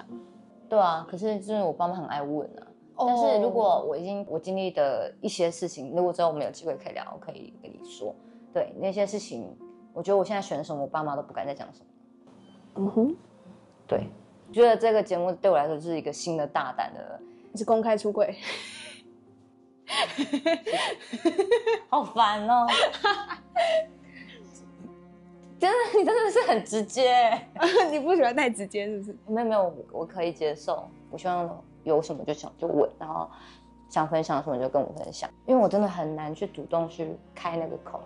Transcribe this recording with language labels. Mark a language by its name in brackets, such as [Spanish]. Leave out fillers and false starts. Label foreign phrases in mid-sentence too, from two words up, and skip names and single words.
[Chinese] 對啊，可是就是我爸媽很愛問啊。但是如果我經歷的一些事情，如果之後我們有機會可以聊，我可以跟你說。对那些事情，我覺得我現在選什麼，我爸媽都不敢再講什麼。對，我覺得這個節目對我來說是一個新的大膽的，是公開出櫃，好煩哦。你真的是很直接。你不喜歡太直接是不是？沒有，我可以接受。我希望有什麼就問，然後想分享什麼就跟我分享，因為我真的很難去主動去開那個口。